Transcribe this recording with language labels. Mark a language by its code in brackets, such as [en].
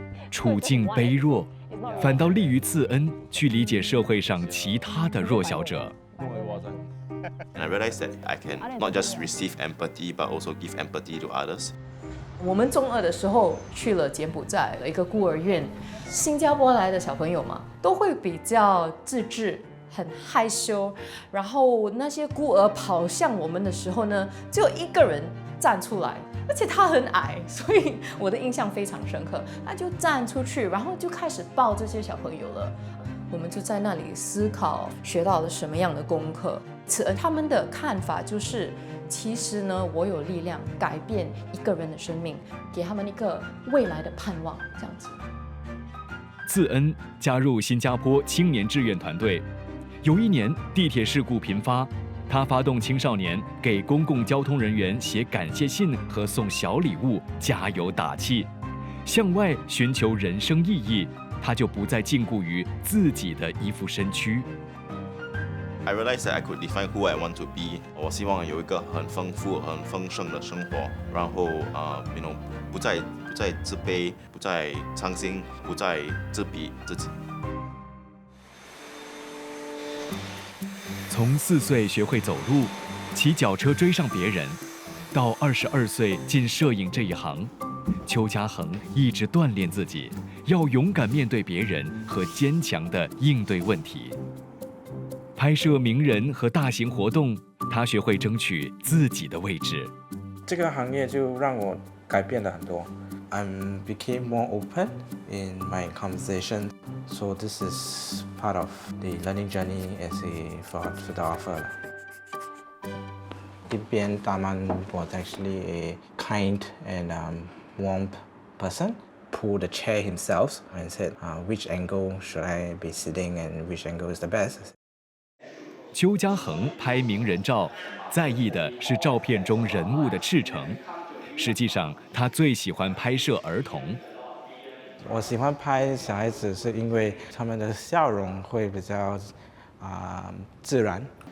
[zh] 处境卑弱，反倒利于次恩去理解社会上其他的弱小者。 [en] And I realized that I can not just receive empathy, but also give empathy to others. [zh] 我们中2的时候去了柬埔寨的一个孤儿院，新加坡来的小朋友嘛，都会比较自制，很害羞。然后那些孤儿跑向我们的时候呢，只有一个人站出来，而且他很矮，所以我的印象非常深刻。他就站出去，然后就开始抱这些小朋友了。我们就在那里思考，学到了什么样的功课。他们的看法就是，其实呢，我有力量改变一个人的生命，给他们一个未来的盼望，这样子。次恩加入新加坡青年志愿团队，有一年地铁事故频发，他发动青少年给公共交通人员写感谢信和送小礼物，加油打气，向外寻求人生意义。他就不再禁锢于自己的一副身躯。 [en] I realized that I could define who I want to be. [zh] 我希望有一个很丰富、很丰盛的生活，然后不再自卑，不再伤心，不再自比自己。从4岁学会走路，骑脚车追上别人，到22岁进摄影这一行，邱家恒一直锻炼自己，要勇敢面对别人和坚强地应对问题。拍摄名人和大型活动，他学会争取自己的位置。这个行业就让我改变了很多。 [en] I became more open in my conversation, so this is part of the learning journey as a photographer. [zh] 一边 [en] Taman was actually a kind and warm person. Pulled the chair himself and said, "Which angle should I be sitting and which angle is the best?" [zh] 邱家恒拍名人照，在意的是照片中人物的赤诚。实际上，他最喜欢拍摄儿童。我喜欢拍小孩子，是因为他们的笑容会比较自然。